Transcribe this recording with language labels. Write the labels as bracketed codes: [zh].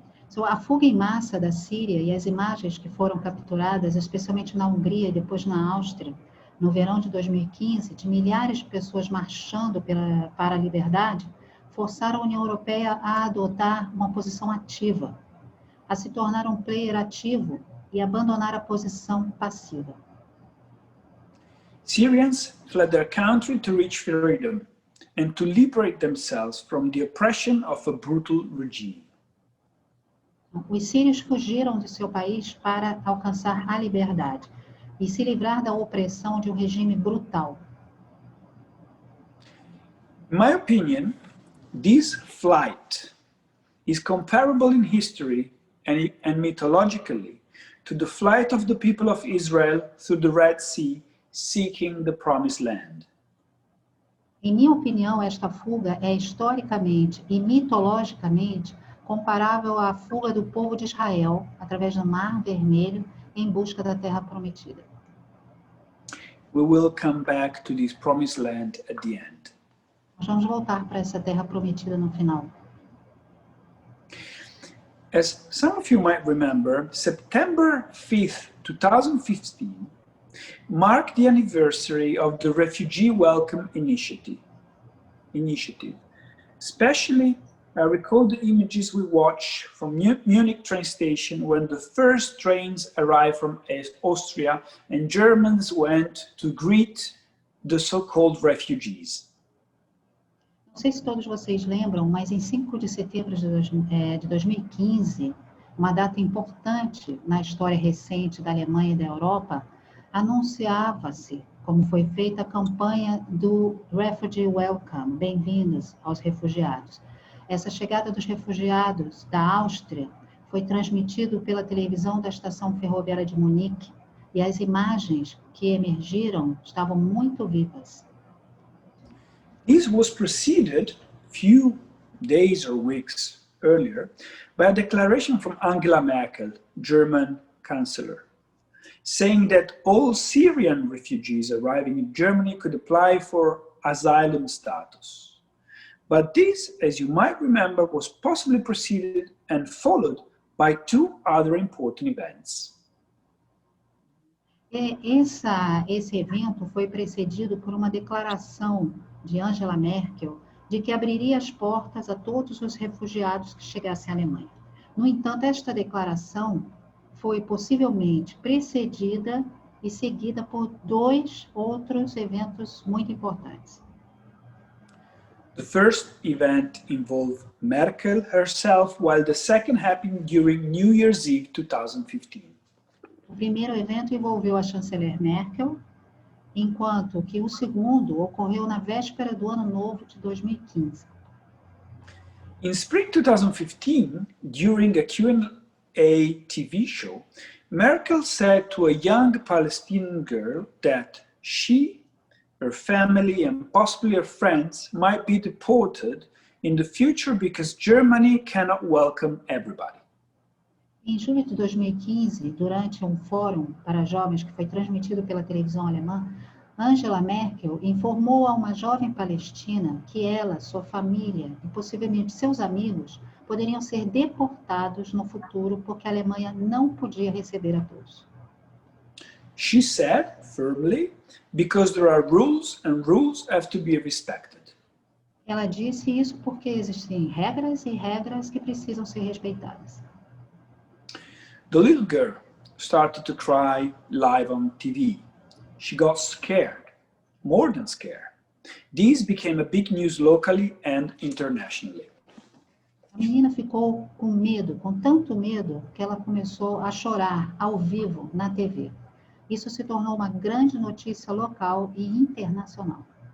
[pt] So, a fuga em massa da Síria e as imagens que foram capturadas, especialmente na Hungria e depois na Áustria, no verão de 2015, de milhares de pessoas marchando para a liberdade, forçaram a União Europeia a adotar uma posição ativa, a se tornar um player ativo e abandonar a posição passiva. [en] Syrians fled their country to reach freedom and to liberate themselves from the oppression of a brutal regime. [pt] Os sírios fugiram de seu país para alcançar a liberdade e se livrar da opressão de um regime brutal. [en] In my opinion, this flight is comparable in history and mythologically to the flight of the people of Israel through the Red Sea, seeking the Promised Land. [pt] Em minha opinião, esta fuga é historicamente e mitologicamente comparável à fuga do povo de Israel através do Mar Vermelho em busca da Terra Prometida. [en] We will come back to this Promised Land at the end. [pt] Nós vamos voltar para essa Terra Prometida no final. [en] As some of you might remember, September 5th, 2015 marked the anniversary of the Refugee Welcome Initiative. Especially I recall the images we watched from Munich train station when the first trains arrived from Austria and Germans went to greet the so-called refugees. [pt] Não sei se todos vocês lembram, mas em 5 de setembro de 2015, uma data importante na história recente da Alemanha e da Europa, anunciava-se como foi feita a campanha do Refugee Welcome, bem-vindos aos refugiados. Essa chegada dos refugiados da Áustria foi transmitido pela televisão da estação ferroviária de Munique e as imagens que emergiram estavam muito vivas. [en] This was preceded few days or weeks earlier by a declaration from Angela Merkel, German Chancellor, saying that all Syrian refugees arriving in Germany could apply for asylum status. But this, as you might remember, was possibly preceded and followed by 2 other important events. [pt] Esse evento foi precedido por uma declaração de Angela Merkel de que abriria as portas a todos os refugiados que chegassem à Alemanha. No entanto, esta declaração foi possivelmente precedida e seguida por 2 outros eventos muito importantes. [en] The first event involved Merkel herself, while the second happened during New Year's Eve 2015. [pt] O primeiro evento envolveu a chanceler Merkel, enquanto que o segundo ocorreu na véspera do Ano Novo de 2015. [en] In spring 2015, during a Q&A TV show, Merkel said to a young Palestinian girl that she, her family, and possibly her friends might be deported in the future because Germany cannot welcome everybody. [pt] Em julho de 2015, durante um fórum para jovens que foi transmitido pela televisão alemã, Angela Merkel informou a uma jovem palestina que ela, sua família e possivelmente seus amigos poderiam ser deportados no futuro porque a Alemanha não podia receber a todos. [en] She said firmly, because there are rules and rules have to be respected. [pt] Ela disse isso porque existem regras e regras que precisam ser respeitadas. [en] The little girl started to cry live on TV. She got scared, more than scared. This became a big news locally and internationally. [pt] A menina ficou com medo, com tanto medo, que ela começou a chorar ao vivo na TV. Isso se tornou uma grande notícia local e internacional.